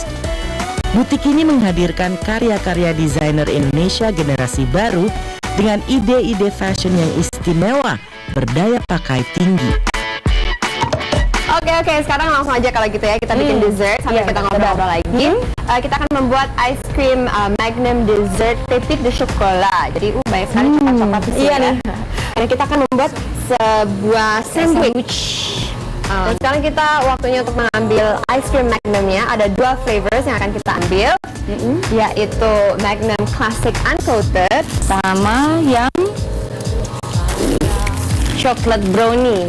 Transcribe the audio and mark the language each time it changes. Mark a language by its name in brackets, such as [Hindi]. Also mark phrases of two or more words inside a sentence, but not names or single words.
[Indonesian] Butik ini menghadirkan karya-karya desainer Indonesia generasi baru dengan ide-ide fashion yang istimewa, berdaya pakai tinggi. Oke, sekarang langsung aja kalau gitu ya, kita bikin dessert sambil kita ngobrol-ngobrol lagi. Kita akan membuat [English] ice cream [Indonesian] Magnum dessert [French] pépite de chocolat. [Indonesian] Jadi banyak sekali coklat-coklat di sini ya. Dan kita akan membuat sebuah sandwich. Dan sekarang kita waktunya untuk mengambil [English] ice cream [Indonesian] Magnumnya. Ada dua flavors yang akan kita ambil, yaitu Magnum Classic Uncoated sama yang [English] chocolate brownie.